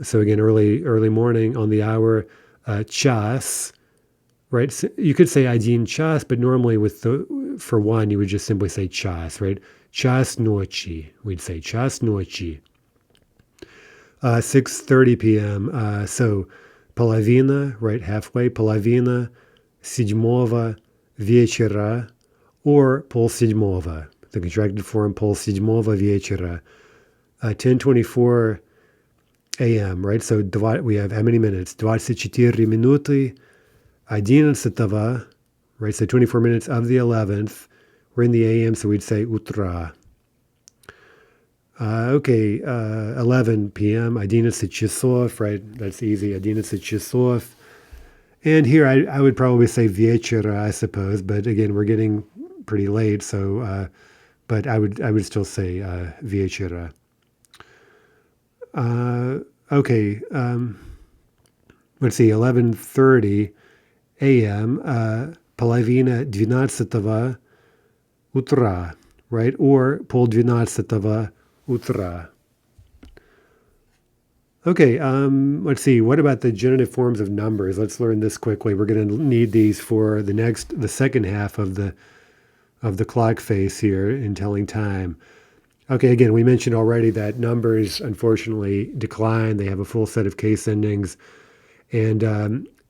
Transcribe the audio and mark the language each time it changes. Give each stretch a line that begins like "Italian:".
English: So again, early morning on the hour. Час, right? So you could say
Russian: один час,
English: but normally for one, you would just simply say час, right?
Russian: Час ночи.
English: We'd say
Russian: час ночи.
English: 6:30 p.m. So половина, right? Halfway.
Russian: Половина седьмого вечера or полседьмого.
English: The contracted form
Russian: полседьмого вечера.
English: 10:24 a.m., right? So we have how many minutes?
Russian: 24 минуты 11,
English: right? So 24 minutes of the 11th. We're in the a.m., so we'd say утра. Okay, 11 p.m.
Russian: 11 часов,
English: right? That's easy.
Russian: 11 часов.
English: And here I would probably say вечера, I suppose, but again, we're getting pretty late, so but I would still say вечера. Okay, let's see, 11:30 a.m.
Russian: Половина 12 утра, right? Or полдвенадцатого утра.
English: Okay, let's see. What about the genitive forms of numbers? Let's learn this quickly. We're going to need these for the second half of the clock face here in telling time. Okay, again, we mentioned already that numbers unfortunately decline. They have a full set of case endings, and